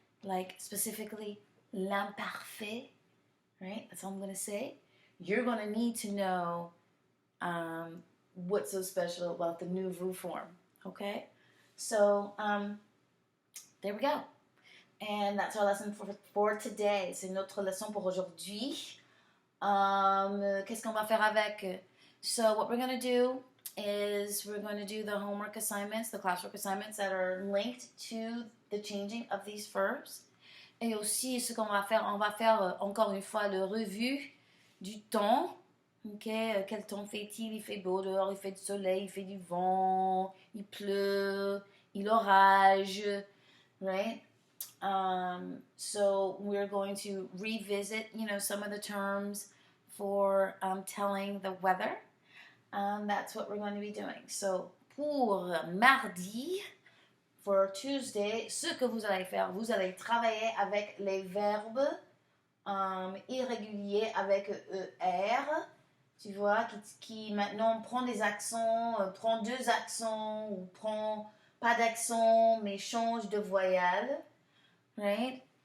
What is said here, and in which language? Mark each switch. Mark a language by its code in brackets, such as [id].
[en] Like specifically l'imparfait, right? That's all I'm going to say. You're going to need to know what's so special about the nouveau form, okay? So, there we go. And that's our lesson for today. [fr] C'est notre leçon pour aujourd'hui. Qu'est-ce qu'on va faire avec? [en] So what we're going to do is we're going to do the homework assignments, the classwork assignments that are linked to the changing of these verbs. [fr] Et aussi, ce qu'on va faire, on va faire encore une fois le revue du temps. Okay, quel temps fait-il? Il fait beau dehors, il fait du soleil, il fait du vent, il pleut, il orage, right? [en] So we're going to revisit, some of the terms for telling the weather. That's what we're going to be doing. [fr] So pour mardi, [en] for Tuesday, [fr] ce que vous allez faire, vous allez travailler avec les verbes irréguliers avec ER. Tu vois, qui maintenant prend des accents, prend deux accents, ou prend pas d'accent, mais change de voyelle. Right?